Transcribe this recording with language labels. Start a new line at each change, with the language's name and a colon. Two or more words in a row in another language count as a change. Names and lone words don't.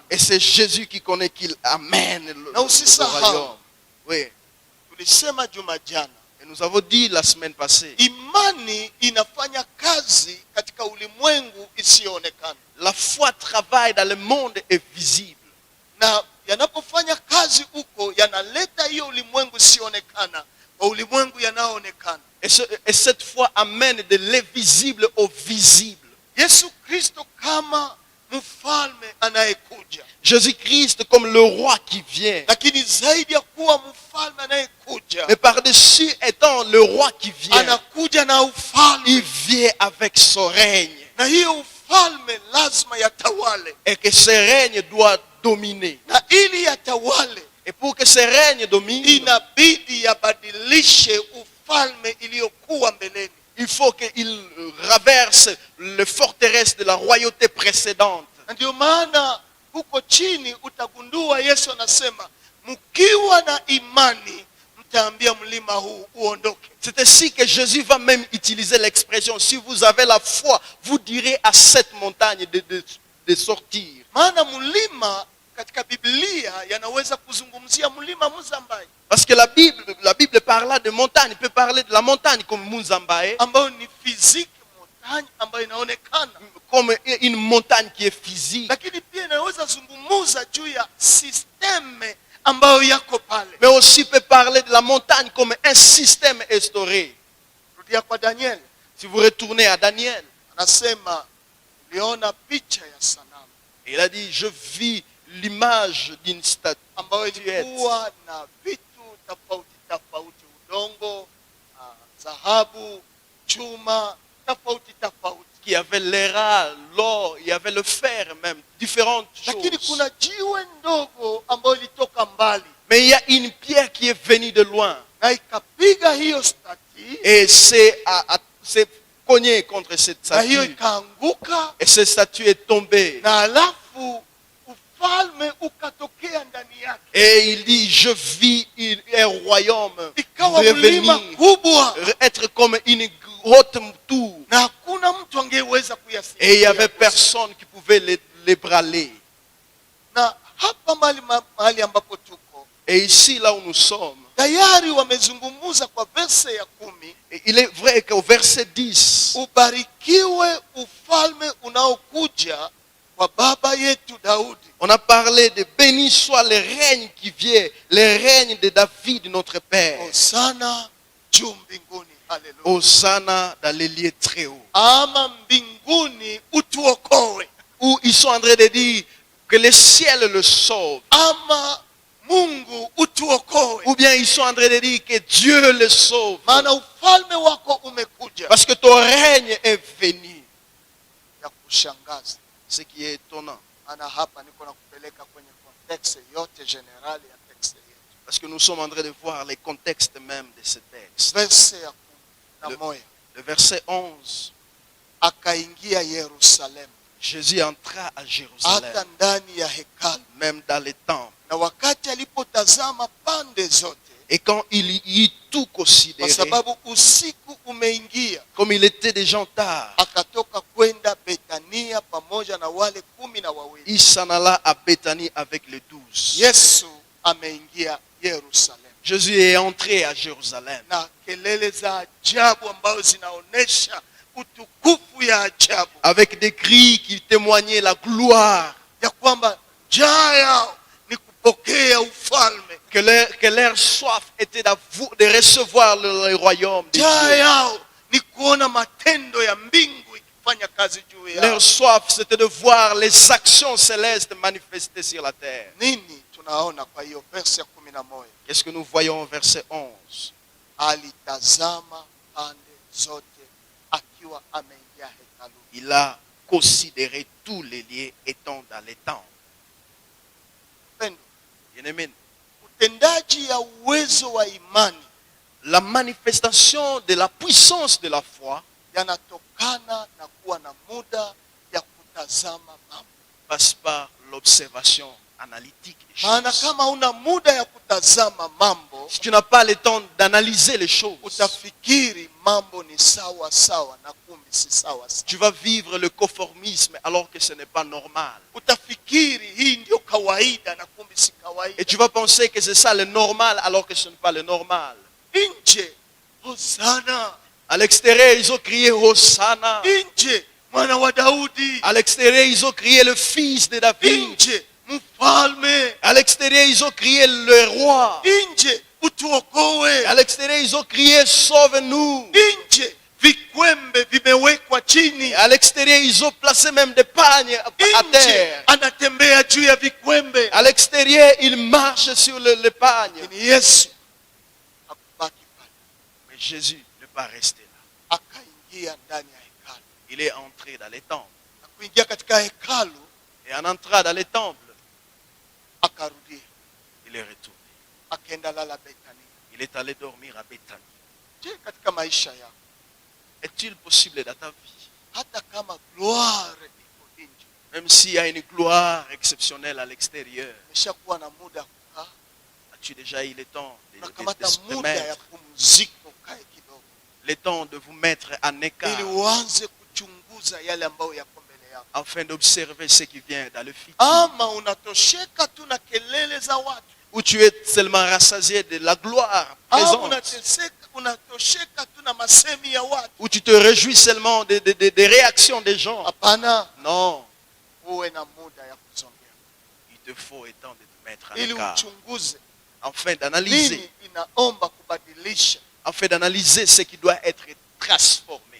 French: et c'est Jésus qui connaît qu'il amène le royaume. Oui.
Swahili: Tulisema juma jana,
French: Et nous avons dit la semaine passée,
Swahili: imani inafanya kazi katika ulimwengu isiyoonekana,
French: la foi travaille dans le monde invisible.
Swahili: na yanapofanya kazi huko yanaleta hiyo ulimwengu isiyoonekana kwa ulimwengu yanayoonekana.
French: Et cette foi amène de l'invisible au visible.
Swahili: Yesu Kristo kama mfalme anayekuja,
French: Jésus-Christ comme le roi qui vient.
Swahili: lakini zaidi ya kuwa mfalme anayekuja,
French: Mais par-dessus étant le roi qui vient,
Swahili: anakuja na
French: il
Swahili: ufalme,
French: vient avec son règne.
Swahili: na hiyo ufalme lazima yatawale,
French: Et que ce règne doit dominer.
Swahili: na ili yatawale
French: Et pour que ce règne domine,
Swahili: inabidi yabadilishe ufalme iliyokuwa mbeleni.
French: il faut qu'il raverse les forteresses de la royauté précédente.
Swahili: Na ndio maana huko chini utagundua Yesu anasema mkiwa na imani mtaambia mlima huu uondoke.
French: C'est ainsi que Jésus va même utiliser l'expression, si vous avez la foi, vous direz à cette montagne de sortir.
Swahili: Maana mlima katika Biblia yanaweza kuzungumzia mlima Muzambai
French: Parce que la Bible parla de montagne, peut parler de la montagne comme Munzambae,
Swahili: ambayo ni
French: physique montagne
Swahili: ambayo inaonekana,
French: comme une montagne qui est physique.
Swahili: lakini pia inaweza zungumuza juu ya systeme ambayo yako pale.
French: Mais aussi peut parler de la montagne comme un système instauré.
Swahili: Rudia kwa Daniel,
French: Si vous retournez à Daniel,
Swahili: anasema niliona picha ya sanamu
French: il a dit, je vis l'image d'une statue
Swahili: ambayo ilikuwa na vitu tofauti tofauti, udongo, dhahabu, chuma tofauti tofauti,
French: qui avait l'airain, l'or, il y avait le fer même, différentes
Swahili: lakini
French: choses.
Swahili: kuna jiwe ndogo ambayo ilitoka mbali
French: Mais il y a une pierre qui est venue de loin
Swahili: na ikapiga hiyo statue,
French: et s'est cogné contre cette
Swahili: na hiyo
French: statue.
Swahili: ikaanguka,
French: Et cette statue est tombée.
Swahili: na alafu ufalme ukatokea ndani yake,
French: Et il dit, je vis un royaume
Swahili: ikawa mlima
French: revenir,
Swahili: kubwa
French: être comme une haute tour.
Swahili: na hakuna mtu angeweza
French: Et il n'y avait
Swahili: kuyasimamia.
French: personne qui pouvait les braler.
Swahili: Na hapa mahali ambapo tuko
French: Et ici, là où nous sommes,
Swahili: tayari wamezungumuza kwa verse ya 10,
French: il est vrai qu'au verset 10,
Swahili: ubarikiwe ufalme unaokuja kwa baba yetu Daudi.
French: on a parlé de béni soit le règne qui vient, le règne de David, notre Père.
Swahili: Hosana juu mbinguni, haleluya.
French: Hosanna dans les lieux très hauts.
Swahili: Ama mbinguni utuokoe,
French: Où ils sont en train de dire que le ciel le sauve.
Swahili: ama Mungu utuokoe,
French: Ou bien ils sont en train de dire que Dieu le sauve.
Swahili: maana ufalme wako umekuja.
French: Parce que ton règne est venu.
Swahili: Ya kushangaza,
French: Ce qui est étonnant.
Swahili: ana hapa niko na kupeleka kwenye context yote generali ya text yetu.
French: Parce que nous sommes en train de voir les contextes même de ce texte.
Swahili: Verse ya 11,
French: Le verset 11.
Swahili: akaingia Yerusalemu,
French: Jésus entra à
Swahili: hata
French: Jérusalem,
Swahili: ndani ya hekalu,
French: même dans les temples.
Swahili: na wakati alipotazama pande zote,
French: Et quand il y eut tout
Swahili: kwa
French: considéré,
Swahili: sababu usiku umeingia,
French: comme il était déjà tard,
Swahili: akatoka kwenda Betania pamoja na wale 12.
French: il s'en alla à Béthanie avec les 12.
Swahili: Yesu ameingia Yerusalemu,
French: Jésus est entré à Jérusalem.
Swahili: na kelele za ajabu ambazo zinaonesha utukufu ya ajabu,
French: Avec des cris qui témoignaient la gloire.
Swahili: ya kwamba njaa yao ni kupokea ufalme,
French: Que leur soif était de recevoir le royaume de
Swahili: njaa
French: Dieu.
Swahili: yao ni kuona matendo ya mbingu ikifanya kazi juu yao.
French: Leur soif, c'était de voir les actions célestes manifestées sur la terre.
Swahili: Nini tunaona kwa hiyo verse ya 11?
French: Qu'est-ce que nous voyons au verset 11?
Swahili: Alitazama pande zote akiwa ameingia hekalu.
French: Il a considéré tous les lieux étant dans les temps.
Swahili: Pendo,
French: Bien-aimé,
Swahili: utendaji ya uwezo wa imani
French: la manifestation de la puissance de la foi
Swahili: yanatokana na kuwa na muda ya kutazama mambo.
French: passe par l'observation analytique des
Swahili: Maana
French: choses.
Swahili: kama una muda ya kutazama mambo,
French: Si tu n'as pas le temps d'analyser les choses,
Swahili: utafikiri mambo ni sawa sawa na kumbe si sawa sawa.
French: tu vas vivre le conformisme alors que ce n'est pas normal.
Swahili: Utafikiri hii ndio kawaida na kumbe si
French: Et
Swahili: kawaida.
French: tu vas penser que c'est ça le normal alors que ce n'est pas le normal.
Swahili: Nje Hosana,
French: À l'extérieur, ils ont crié Hosanna.
Swahili: nje mwana wa Daudi,
French: À l'extérieur, ils ont crié le fils de David.
Swahili: nje mfalme,
French: À l'extérieur, ils ont crié le roi.
Swahili: nje utuokoe,
French: À l'extérieur, ils ont crié sauve-nous.
Swahili: nje vikwembe vimewekwa chini,
French: À l'extérieur, ils ont placé même des pagnes à
Swahili: nje
French: terre.
Swahili: anatembea juu ya vikwembe.
French: À l'extérieur, ils marchent sur le pagne.
Swahili: Lakini Yesu hakubaki pale,
French: Mais Jésus n'est pas resté là.
Swahili: akaingia ndani ya hekalu.
French: Il est entré dans les temples.
Swahili: Na kuingia katika hekalu
French: Et en entrant dans les temples,
Swahili: akarudia,
French: il est retourné.
Swahili: akaenda lala Betania.
French: Il est allé dormir à Béthanie.
Swahili: Je, katika maisha yako,
French: Est-il possible dans ta vie,
Swahili: hata kama gloire iko nje,
French: même s'il y a une gloire exceptionnelle à l'extérieur,
Swahili: umeshakuwa na muda kukaa,
French: as-tu déjà eu le temps
Swahili: unakamata
French: de
Swahili: muda ya
French: mettre,
Swahili: pumziko, kae kidogo,
French: le temps de vous mettre en écart
Swahili: ili uanze kuchunguza yale ambayo yako mbele yako.
French: afin d'observer ce qui vient dans le futur?
Swahili: Ama unatosheka tu na kelele za watu,
French: Où tu es seulement rassasié de la gloire
Swahili: ama
French: présente,
Swahili: unatosheka tu na masemi ya watu.
French: où tu te réjouis seulement des réactions des gens.
Swahili: Hapana,
French: Non,
Swahili: uwe na muda ya kusongea
French: il te faut le temps de te mettre en
Swahili: ili
French: écart
Swahili: uchunguze
French: afin d'analyser,
Swahili: nini inaomba kubadilisha.
French: afin d'analyser ce qui doit être transformé.